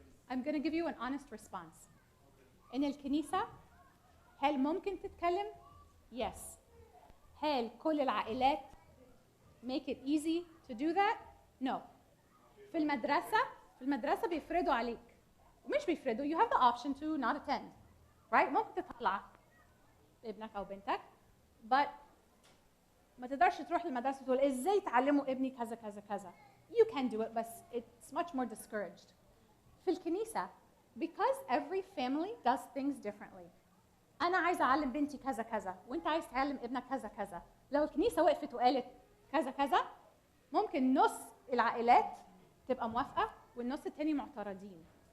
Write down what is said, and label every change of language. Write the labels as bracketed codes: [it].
[en] I'm going to give you an honest response. [ar] إن الكنيسة هل ممكن تتكلم؟ Yes. هل كل العائلات [en] make it easy to do that? No. [ar] في المدرسة بيفرضوا عليك. ومش بيفرضوا, [en] you have the option to not attend. [ar] Right? ممكن تطلع ابنك أو بنتك. But ما تقدرش تروح للمدرسة وتقول إزاي تعلموا ابني كذا كذا كذا. [en] You can do it, but it's much more discouraged. [ar] في الكنيسة, [en] because every family does things differently. [ar] أنا عايزة أعلم بنتي كذا كذا، وأنت عايز تعلم ابنك كذا كذا. لو الكنيسة وقفت وقالت كذا كذا، ممكن نص العائلات تبقى موافقة والنص التاني معترضين.